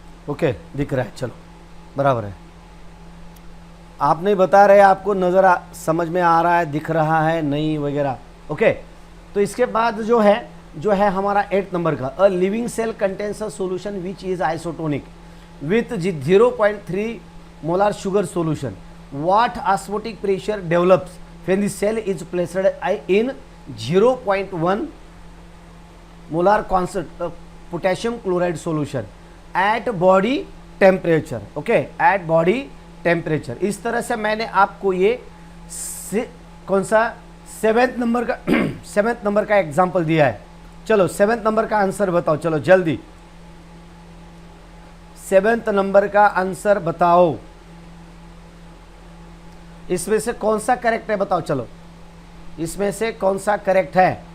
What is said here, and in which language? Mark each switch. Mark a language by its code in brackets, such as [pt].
[hi] Okay दिख रहा है, चलो बराबर है। आप नहीं बता रहे, आपको नज़र समझ में आ रहा है, दिख रहा है नहीं वगैरह। ओके, तो इसके बाद जो है हमारा 8th नंबर का, [en] A living cell contains a solution which is isotonic with 0.3 molar sugar solution. What osmotic pressure develops when the cell is placed in 0.1 molar constant potassium chloride solution at body temperature? Okay, at body temperature। [hi] इस तरह से मैंने आपको ये कौन सा 7th number का 7th number का एग्जाम्पल दिया है। चलो 7th नंबर का आंसर बताओ, चलो जल्दी 7th नंबर का आंसर बताओ। इसमें से कौन सा करेक्ट है बताओ, चलो इसमें से कौन सा करेक्ट है।